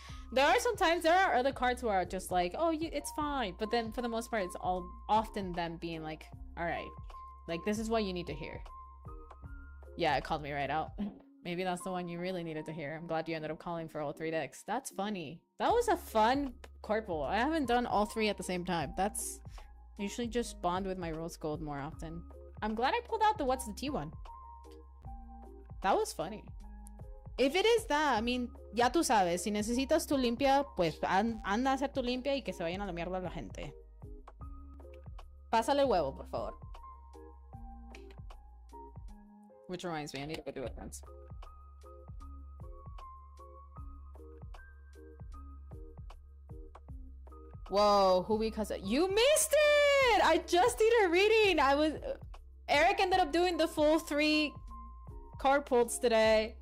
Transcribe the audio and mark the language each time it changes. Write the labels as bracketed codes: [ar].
[en] There are other cards where are just like, oh, it's fine, but then for the most part, it's all often them being like, all right, like, this is what you need to hear. Yeah, it called me right out. Maybe that's the one you really needed to hear. I'm glad you ended up calling for all 3 decks. That's funny. That was a fun corporal. I haven't done all 3 at the same time. That's usually just bond with my rose gold more often. I'm glad I pulled out the what's the T one. That was funny. If it is that, I mean, [es] ya tú sabes, si necesitas tu limpia, pues anda a hacer tu limpia y que se vayan a la mierda la gente. Pásale el huevo, por favor. [en] Which reminds me, I need to go do it once. Whoa, who because you missed it! I just did a reading. Eric ended up doing the full 3 card pulls today.